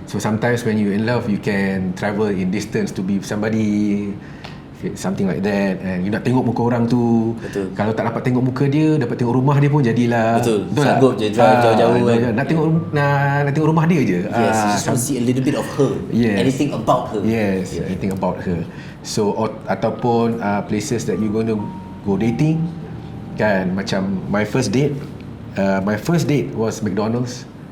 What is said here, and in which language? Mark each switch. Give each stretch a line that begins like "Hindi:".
English: So sometimes when you in love, you can travel in distance to be with somebody, something like that, and you
Malay: nak tengok muka orang tu. Betul. Kalau tak dapat tengok muka dia, dapat tengok rumah dia pun jadilah. Betul. Sanggup je drive jauh-jauh kan. Nak tengok rumah dia je.
English: Yes, you just want to see a little bit of her. Yes. Anything about her. Yes, anything about her. So ataupun places that you going to go dating
Malay: kan, macam
English: my first date was McDonald's.